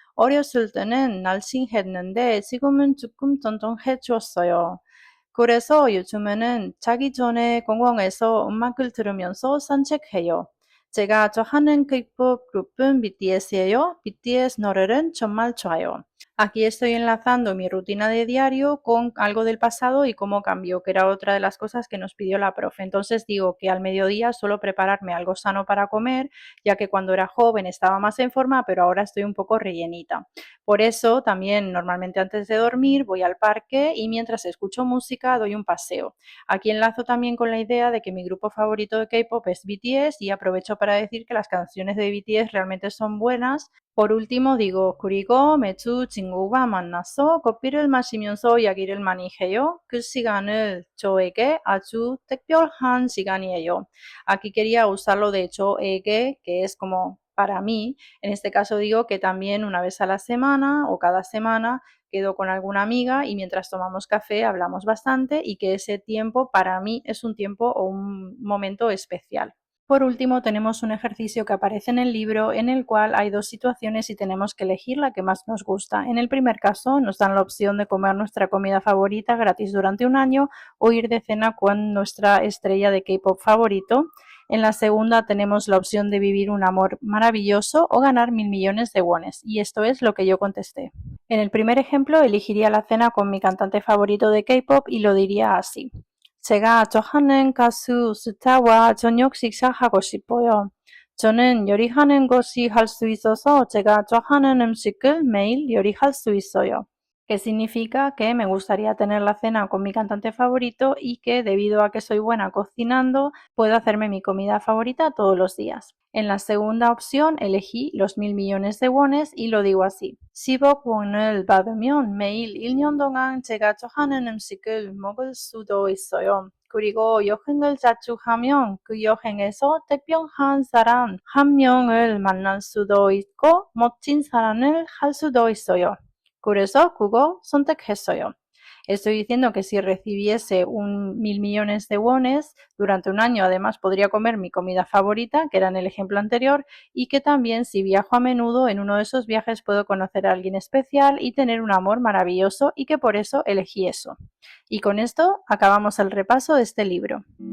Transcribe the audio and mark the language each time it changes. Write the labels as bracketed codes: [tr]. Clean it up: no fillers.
[ko] 어렸을 때는 날씬했는데 지금은 조금 tonton해졌어요. 그래서 요즘에는 자기 전에 공원에서 음악을 들으면서 산책해요. 제가 좋아하는 K-pop grup은 BTS예요. BTS 노래는 정말 좋아요. [es] Aquí estoy enlazando mi rutina de diario con algo del pasado y cómo cambió, que era otra de las cosas que nos pidió la profe. Entonces digo que al mediodía suelo prepararme algo sano para comer, ya que cuando era joven estaba más en forma, pero ahora estoy un poco rellenita. Por eso también normalmente antes de dormir voy al parque y mientras escucho música doy un paseo. Aquí enlazo también con la idea de que mi grupo favorito de K-pop es BTS y aprovecho para decir que las canciones de BTS realmente son buenas. Por último digo, [ko] 그리고 매주 친구와 만나서 커피를 마시면서 이야기를 많이 해요. 그 시간을 저에게 아주 특별한 시간이에요. [es] Aquí quería usarlo de 저에게, que es como para mí. En este caso digo que también una vez a la semana o cada semana quedo con alguna amiga y mientras tomamos café hablamos bastante y que ese tiempo para mí es un tiempo o un momento especial. Por último, tenemos un ejercicio que aparece en el libro en el cual hay dos situaciones y tenemos que elegir la que más nos gusta. En el primer caso, nos dan la opción de comer nuestra comida favorita gratis durante un año o ir de cena con nuestra estrella de K-pop favorito. En la segunda tenemos la opción de vivir un amor maravilloso o ganar 1.000 millones de wones. Y esto es lo que yo contesté. En el primer ejemplo, elegiría la cena con mi cantante favorito de K-pop y lo diría así. [ko] 제가 좋아하는 가수 스타와 저녁 식사하고 싶어요. 저는 요리하는 것이 할 수 있어서 제가 좋아하는 음식을 매일 요리할 수 있어요. [es] Que significa que me gustaría tener la cena con mi cantante favorito y que debido a que soy buena cocinando, puedo hacerme mi comida favorita todos los días. En la segunda opción elegí los 1.000 millones de wones y lo digo así. [ko] 10억 원을 받으면 매일 1년 동안 제가 좋아하는 음식을 먹을 수도 있어요. 그리고 여행을 자주 하면 그 여행에서 특별한 사람 한 명을 만날 수도 있고 멋진 사랑을 할 수도 있어요. 그래서 그거 선택했어요. [es] Estoy diciendo que si recibiese 1.000 millones de wones durante un año, además podría comer mi comida favorita, que era en el ejemplo anterior, y que también si viajo a menudo en uno de esos viajes puedo conocer a alguien especial y tener un amor maravilloso y que por eso elegí eso. Y con esto acabamos el repaso de este libro.